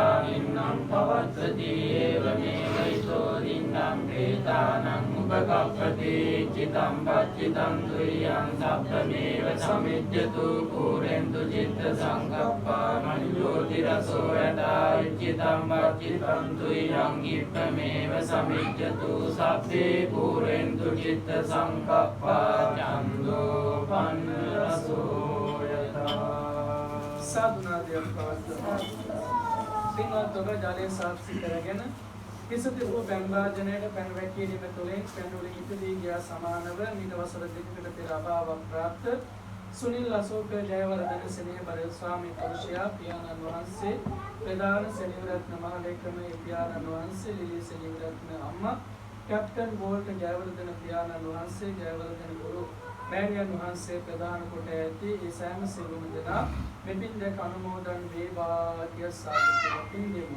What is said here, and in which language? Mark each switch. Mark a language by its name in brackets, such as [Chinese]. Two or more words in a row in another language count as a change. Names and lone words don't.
[Pali] निन्नं भवत्सति एवमेवैतो दीनां प्रेतानां मुखकपति चितं पच्चितं तुय्यं सप्तमेव समिज्यतु पूरेन्दु चित्तसङ्कप्पा मञ्ज्योतिरसो यथा चितं पच्चितं तुय्यं गीतमेव समिज्यतु सप्ते पूरेन्दु चित्तसङ्कप्पा चन्दोपन्नरसो यथा [Sinhala] සාධුනාදයක් පවත්වනවා. පින්වත් ඔබ ජලය සාක්ෂි කරගෙන කිසිදු බැම්බාජනයට පැන වැකීම තුළින් පැනුලි ඉදිරි ගියා සමානව මීට වසර දෙකකට පෙර අභාවක් ප්‍රාප්ත සුනිල් අශෝක ජයවර්ධන සෙනෙහබර ස්වාමී පුරුෂයා පියාණන් වහන්සේ ප්‍රධාන සෙනෙවිරත්න මහලේකම පියාණන් වහන්සේ ලිලි සෙනෙවිරත්න අම්මා කැප්ටන් වෝල්ට් ජයවර්ධන පියාණන් වහන්සේ ජයවර්ධන ගුරු මෑණියන් වහන්සේ ප්‍රධාන කොට ඇති ඒ සෑම සියලුම දෙනා මෙපින් දැක අනුමෝදන් වේවා කිය සාදු පින්දෙමු.